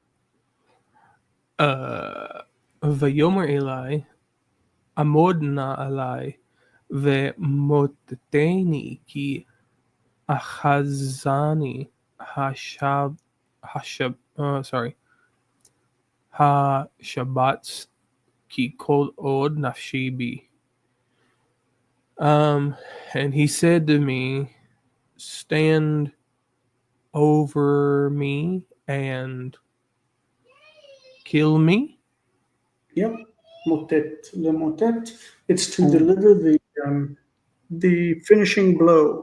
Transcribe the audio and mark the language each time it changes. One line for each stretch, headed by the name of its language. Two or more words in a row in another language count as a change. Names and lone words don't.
Hebrew: ויאמר אלי, עמד נא עלי, ומותתני כי אחזני השבץ כי כל עוד נפשי בי.
English: And he said to me, stand over me and kill me. Yep, motet,
Hebrew: למותת.
English: It's to deliver the finishing blow.